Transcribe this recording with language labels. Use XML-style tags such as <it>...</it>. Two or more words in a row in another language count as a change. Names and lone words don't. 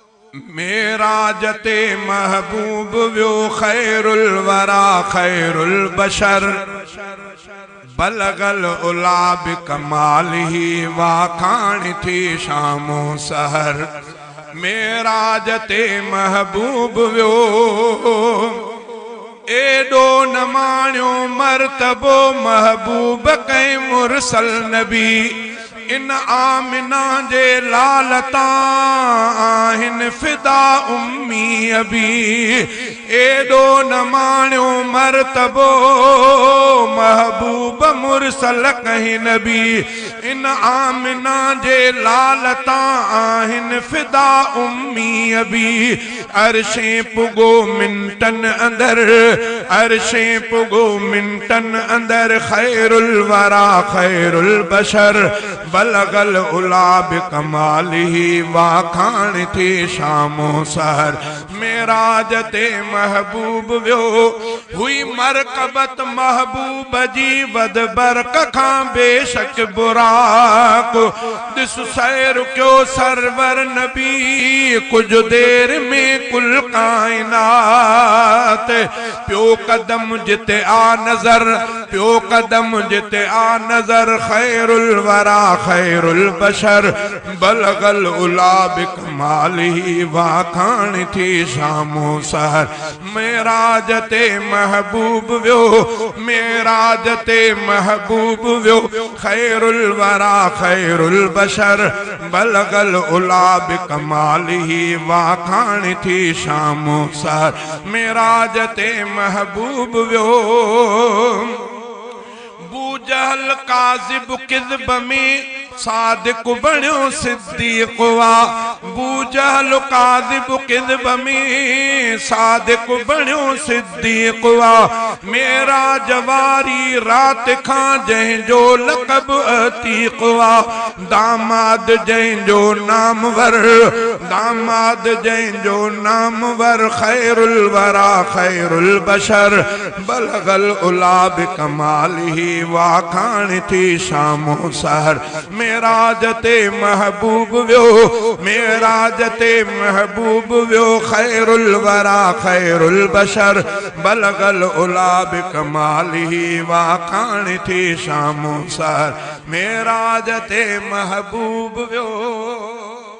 <sd>मेराज ते महबूब वियो</sd> <ar>خير الورى خير البشر بلغ العلى</ar> <sd>बिकमालिही वाखाण थी शामो सहर। मेराज ते महबूब वियो एडो न माण्यो मर्तबो महबूब कई मुरसल नबी। इन आमिना जे लालता आहिन फिदा</sd> <ar>أمي أبي.</ar> <sd>एडो न माण्यो मर्तबो महबूब मुरसल कहीं नबी। इन आमिना जे लालता आहिन फिदा</sd> <ar>أمي أبي.</ar> <sd>अरशें पुगो मिंटन अंदर अरशें पुगो मिंटन अंदर</sd> <ar>خير الورى خير البشر بلغ العلى</ar> <sd>बिकमालिही वाखाण थी शामो सहर। मेराज ते महबूब वियो हुई मरकबत महबूब जी वद बरक खां बेशक बुराक। दिस सैर क्यो सरवर नबी कुछ देर में कुल कायनात। प्यो कदम जिते आ नजर प्यो कदम जिते आ नजर</sd> <ar>خير الورى خير البشر بلغ العلى</ar> <sd>बिकमालिही वाखाण थी शामो सहर। मेराज ते महबूब वियो मेराज ते महबूब वियो</sd> <ar>خير الورى خير البشر بلغ العلى</ar> <sd>बिकमालिही वाखाण थी शामो सहर। मेराज ते महबूब वियो बूजहल काज़िब किज़्ब में सादिक बण्यो सिद्दीक़ वा। बूजहल काज़िब किज़्ब में सादिक बण्यो सिद्दीक़ वा। मेराज वारी रात खां जंहिंजो लक़ब अतीक़ वा। दामाद जंहिंजो नामवर दामाद जंहिंजो नामवर</sd> <ar>خير الورى خير البشر بلغ العلى</ar> <sd>बिकमालिही वाखाण थी शामो सहर। मेराज ते महबूब वियो मेराज ते महबूब वियो</sd> <ar>خير الورى خير البشر بلغ العلى</ar> <sd>बिकमालिही वाखाण थी शामो सहर। मेराज ते महबूब वियो।</sd>